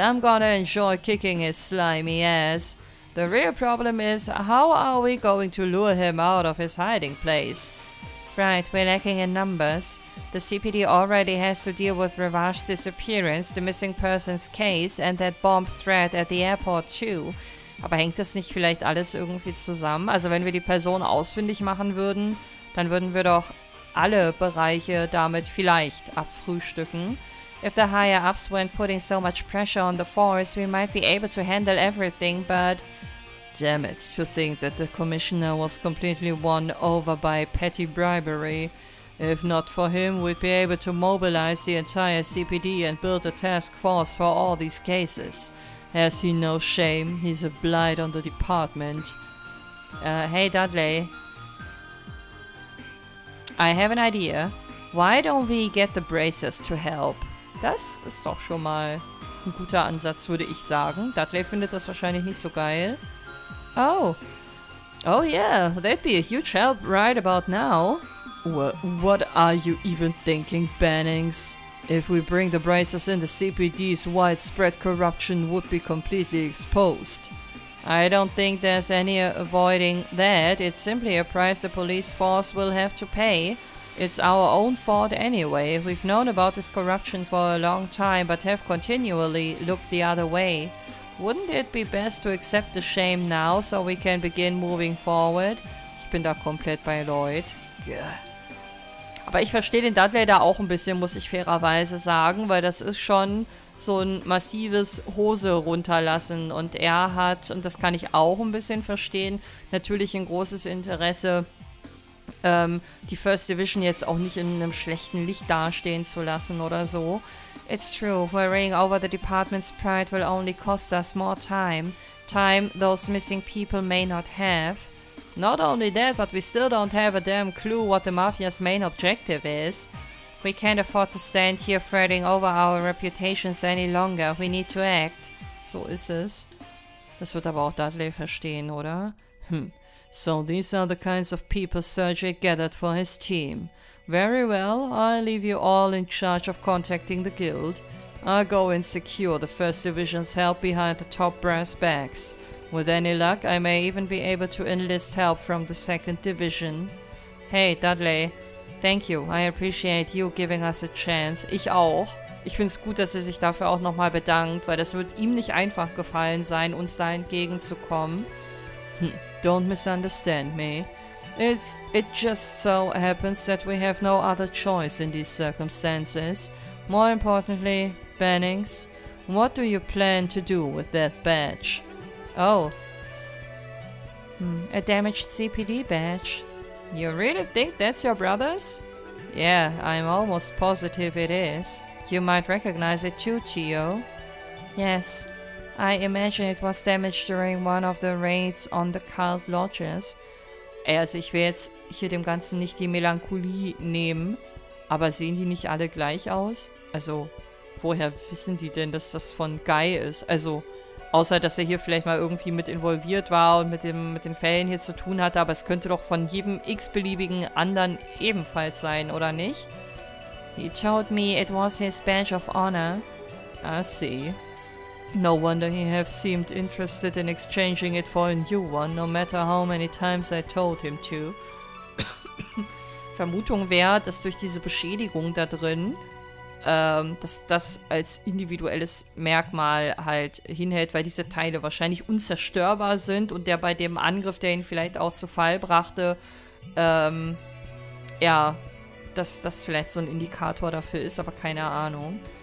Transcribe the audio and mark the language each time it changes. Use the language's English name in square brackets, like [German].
[English] I'm gonna enjoy kicking his slimy ass. The real problem is, how are we going to lure him out of his hiding place? Right, we're lacking in numbers. The CPD already has to deal with Rivage's disappearance, the missing persons case, and that bomb threat at the airport too. [German] Aber hängt das nicht vielleicht alles irgendwie zusammen? Also wenn wir die Person ausfindig machen würden, dann würden wir doch alle Bereiche damit vielleicht abfrühstücken. [English] If the higher-ups weren't putting so much pressure on the force, we might be able to handle everything, but... Damn it, to think that the commissioner was completely won over by petty bribery. If not for him, we'd be able to mobilize the entire CPD and build a task force for all these cases. Has he no shame? He's a blight on the department. Hey Dudley. I have an idea. Why don't we get the Bracers to help? [German] Das ist doch schon mal ein guter Ansatz, würde ich sagen. Dudley findet das wahrscheinlich nicht so geil. [English] Oh yeah, that'd be a huge help right about now. What are you even thinking, Bannings? If we bring the bracers in, the CPD's widespread corruption would be completely exposed. I don't think there's any avoiding that. It's simply a price the police force will have to pay. It's our own fault anyway. We've known about this corruption for a long time, but have continually looked the other way. Wouldn't it be best to accept the shame now, so we can begin moving forward? [German] Ich bin da komplett bei Lloyd. Yeah. Aber ich verstehe den Dudley da auch ein bisschen, muss ich fairerweise sagen, weil das ist schon so ein massives Hose runterlassen. Und er hat, und das kann ich auch ein bisschen verstehen, natürlich ein großes Interesse, die First Division jetzt auch nicht in einem schlechten Licht dastehen zu lassen oder so. [English] It's true, worrying over the department's pride will only cost us more time. Time those missing people may not have. Not only that, but we still don't have a damn clue what the Mafia's main objective is. We can't afford to stand here fretting over our reputations any longer. We need to act. [German] So ist es. Das wird aber auch Dudley verstehen, oder? [English] So these are the kinds of people Sergei gathered for his team. Very well, I'll leave you all in charge of contacting the guild. I'll go and secure the First Division's help behind the top brass backs. With any luck, I may even be able to enlist help from the Second Division. Hey, Dudley. Thank you. I appreciate you giving us a chance. [German] Ich auch. Ich finde es gut, dass er sich dafür auch nochmal bedankt, weil das wird ihm nicht einfach gefallen sein, uns da entgegenzukommen. [English] Don't misunderstand me. It just so happens that we have no other choice in these circumstances. More importantly, Bennings, what do you plan to do with that badge? Oh. A damaged CPD badge. You really think that's your brother's? Yeah, I'm almost positive it is. You might recognize it too, Tio. Yes. I imagine it was damaged during one of the raids on the cult lodges. [German] Also ich will jetzt hier dem Ganzen nicht die Melancholie nehmen, aber sehen die nicht alle gleich aus? Also, woher wissen die denn, dass das von Guy ist? Also, außer, dass er hier vielleicht mal irgendwie mit involviert war und mit den Fällen hier zu tun hatte, aber es könnte doch von jedem x-beliebigen anderen ebenfalls sein, oder nicht? [English] He told me it was his badge of honor. I see. No wonder he have seemed interested in exchanging it for a new one, no matter how many times I told him to. [German] Vermutung wäre, dass durch diese Beschädigung da drin, dass das als individuelles Merkmal halt hinhält, weil diese Teile wahrscheinlich unzerstörbar sind und der bei dem Angriff, der ihn vielleicht auch zu Fall brachte, ja, dass das vielleicht so ein Indikator dafür ist, aber keine Ahnung.